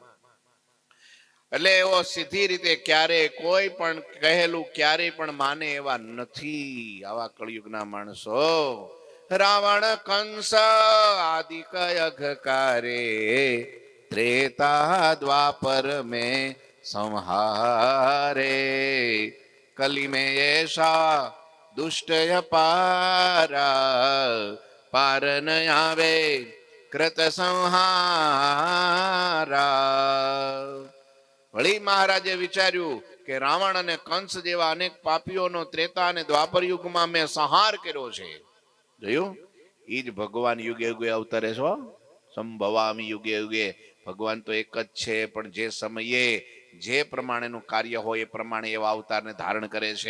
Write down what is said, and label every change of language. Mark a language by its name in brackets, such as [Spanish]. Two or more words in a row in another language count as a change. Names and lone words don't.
[Gujarati] એટલે એવો સીધી રીતે ક્યારે કોઈ પણ કહેલું ક્યારેય પણ માને એવા નથી આવા કળિયુગના માણસો. [Hindi] रावण कंस आदि कयघकारे, त्रेता द्वापर में संहारे, कलि में ऐसा दुष्ट अपारा, पार न आवे कृत संहारा. [Gujarati] વળી મહારાજે વિચાર્યું કે રાવણ અને કંસ જેવા અનેક પાપીઓનો ત્રેતા અને દ્વાપર યુગમાં મેં સંહાર કર્યો છે. જોયું, ઈ જ ભગવાન યુગે યુગે અવતરે છો. [Sanskrit] संभवामी युगे युगे. [Gujarati] ભગવાન તો એક જ છે, પણ જે સમયે જે પ્રમાણેનું કાર્ય હોય એ પ્રમાણે એવા અવતારને ધારણ કરે છે.